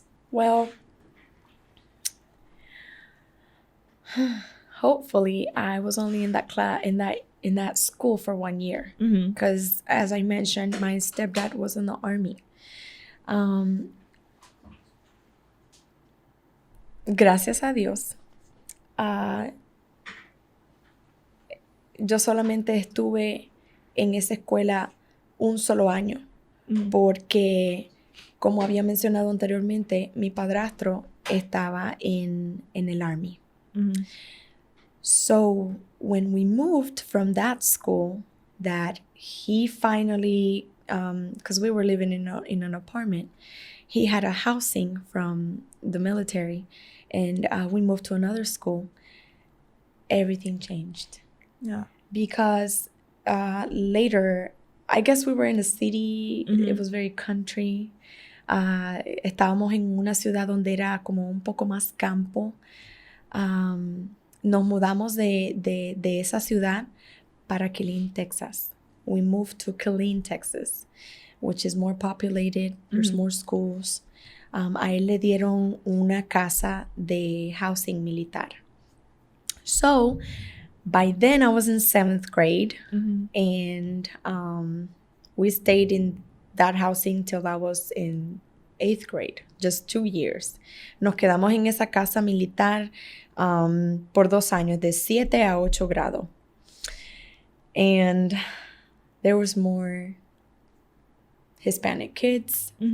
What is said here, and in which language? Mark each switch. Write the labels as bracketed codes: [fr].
[en] Well, hopefully I was only in that class, in that school for 1 year, because as I mentioned, my stepdad was in the army. [es] Gracias a Dios, yo solamente estuve en esa escuela un solo año, porque, como había mencionado anteriormente, mi padrastro estaba en el army. [en] So when we moved from that school, that he finally, because we were living in an apartment, he had a housing from the military, and we moved to another school. Everything changed. Yeah. Because later, I guess we were in a city, it was very country. [es] Estábamos en una ciudad donde era como un poco más campo. Nos mudamos de esa ciudad para Killeen, Texas. [en] We moved to Killeen, Texas, which is more populated. There's more schools. [es] A él le dieron una casa de housing militar. [en] So, by then I was in 7th grade, and we stayed in that housing till I was in 8th grade, just 2 years. [es] Nos quedamos en esa casa militar por 2 años, de 7 a 8 grado. [en] And there was more Hispanic kids.